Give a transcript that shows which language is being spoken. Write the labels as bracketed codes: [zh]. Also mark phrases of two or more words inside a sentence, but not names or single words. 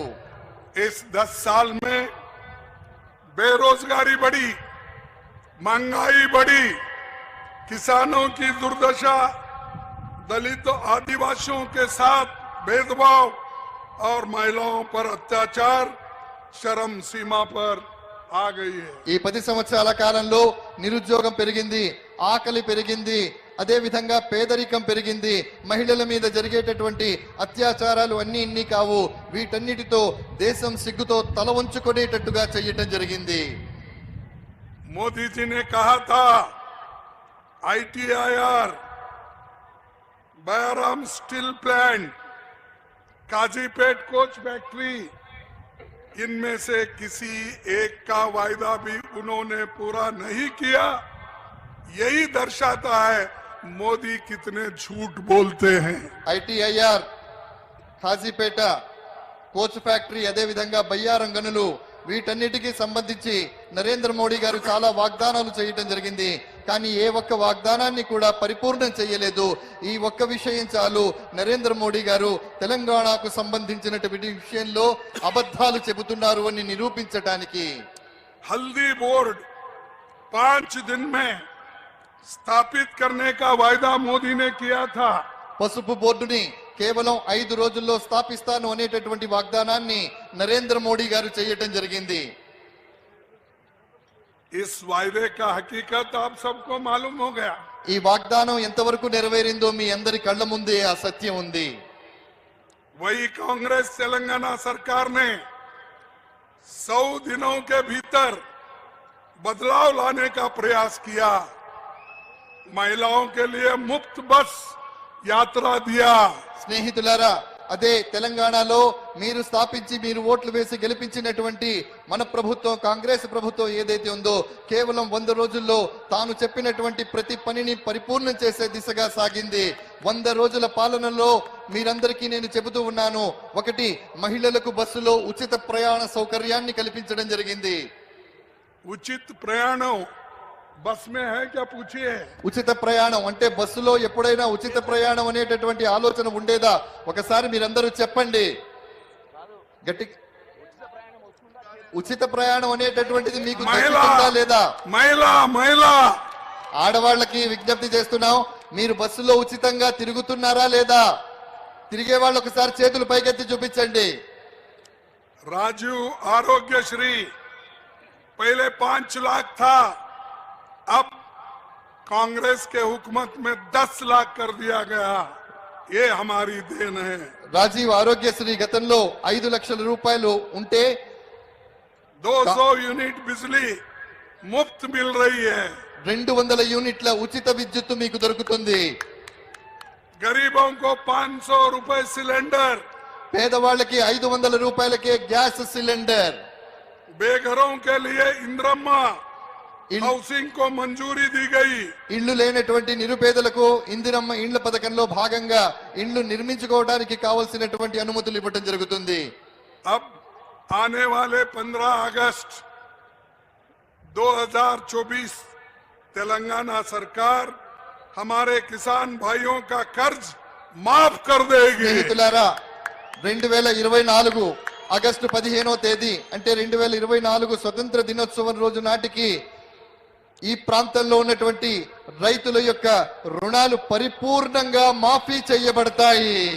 [hi] इस 10 साल में बेरोजगारी बढ़ी, महंगाई बढ़ी, किसानों की दुर्दशा, दलितों आदिवासियों के साथ भेदभाव और महिलाओं पर अत्याचार चरम सीमा पर आ गई है. [te] ఈ 10 సంవత్సరాల కాలంలో నిరుద్యోగం పెరిగింది, ఆకలి పెరిగింది, అదే విధంగా పేదరికం పెరిగింది, మహిళల మీద జరిగేటటువంటి అత్యాచారాలు అన్ని ఇన్ని కావు. వీటన్నిటితో దేశం సిగ్గుతో తల వంచుకునేటట్టుగా చేయటం జరిగింది. [hi] मोदी जी ने कहा था ITIR, बयाराम स्टील प्लांट, काजीपेट कोच फैक्ट्री, इनमें से किसी एक का वायदा भी उन्होंने पूरा नहीं किया. यही दर्शाता है मोदी कितने झूठ बोलते हैं. [te] ITIR, కాజీపేట కోచ్ ఫ్యాక్టరీ, అదే విధంగా బయ్యారం గనులు, వీటన్నిటికీ సంబంధించి నరేంద్ర మోడీ గారు చాలా వాగ్దానాలు చేయటం జరిగింది. కానీ ఏ ఒక్క వాగ్దానాన్ని కూడా పరిపూర్ణం చేయలేదు. ఈ ఒక్క విషయం చాలు నరేంద్ర మోడీ గారు తెలంగాణకు సంబంధించినటువంటి విషయంలో అబద్ధాలు చెబుతున్నారు అని నిరూపించడానికి. [hi] हल्दी बोर्ड 5 दिन में स्थापित करने का वायदा मोदी ने किया था. [te] పసుపు బోర్డుని కేవలం 5 రోజుల్లో స్థాపిస్తాను అనేటటువంటి వాగ్దానాన్ని నరేంద్ర మోడీ గారు చేయటం జరిగింది. [hi] इस वायदे का हकीकत आप सबको मालूम हो गया. [te] ఈ వాగ్దానం ఎంతవరకు నెరవేరిందో మీ అందరి కళ్ళ ముందే ఆ సత్యం ఉంది. [hi] वही कांग्रेस तेलंगाना सरकार ने 100 दिनों के भीतर बदलाव लाने का प्रयास किया. महिलाओं के लिए मुफ्त बस यात्रा दिया. [te] స్నేహితులారా, అదే తెలంగాణలో మీరు స్థాపించి మీరు ఓట్లు వేసి గెలిపించినటువంటి మన ప్రభుత్వం, కాంగ్రెస్ ప్రభుత్వం ఏదైతే ఉందో, కేవలం 100 రోజుల్లో తాను చెప్పినటువంటి ప్రతి పనిని పరిపూర్ణం చేసే దిశగా సాగింది. 100 రోజుల పాలనలో మీరందరికీ నేను చెబుతూ ఉన్నాను, ఒకటి, మహిళలకు బస్సులో ఉచిత ప్రయాణ సౌకర్యాన్ని కల్పించడం జరిగింది. [hi] उचित प्रयाणों बस में है क्या पूछिए. [te] ఉచిత ప్రయాణం అంటే బస్సులో ఎప్పుడైనా ఉచిత ప్రయాణం అనేటటువంటి ఆలోచన ఉండేదా? ఒకసారి మీరందరూ చెప్పండి గట్టి. ఉచిత ప్రయాణం అనేటటువంటిది మీకు తెలుస్తుందా లేదా? మహిళా ఆడవాళ్ళకి విజ్ఞప్తి చేస్తున్నాం, మీరు బస్సులో ఉచితంగా తిరుగుతున్నారా లేదా? తిరిగే వాళ్ళు ఒకసారి చేతులు పైకెత్తి చూపించండి. [hi] राजीव आरोग्यश्री पहले 5 लाख था, अब कांग्रेस के हुकूमत में 10 लाख कर दिया गया. ये हमारी देन है. [te] రాజీవ్ ఆరోగ్యశ్రీ గతంలో 5 లక్షల రూపాయలు ఉంటే [hi] 200 यूनिट बिजली मुफ्त मिल रही है. [te] 200 యూనిట్ల ఉచిత విద్యుత్తు మీకు దొరుకుతుంది. [hi] गरीबों को 500 रुपए सिलेंडर, [te] పేదవాళ్ళకి 500 రూపాయలకే గ్యాస్ సిలిండర్. [hi] बेघरों के लिए इंदिरम्मा हाउसिंग को मंजूरी दी गई. [te] ఇళ్లు లేనటువంటి నిరుపేదలకు ఇందిరమ్మ ఇండ్ల పథకంలో భాగంగా ఇండ్లు నిర్మించుకోవడానికి కావాల్సినటువంటి అనుమతులు ఇవ్వడం జరుగుతుంది. [hi] अब आने वाले 15 अगस्त 2024 तेलंगाना सरकार हमारे किसान भाइयों का कर्ज माफ कर देगी. [te] స్నేహితులారా, 2024 ఆగస్టు 15వ తేదీ అంటే 2024 స్వతంత్ర దినోత్సవం రోజు నాటికి ఈ ప్రాంతంలో ఉన్నటువంటి రైతుల యొక్క రుణాలు పరిపూర్ణంగా మాఫీ చేయబడతాయి.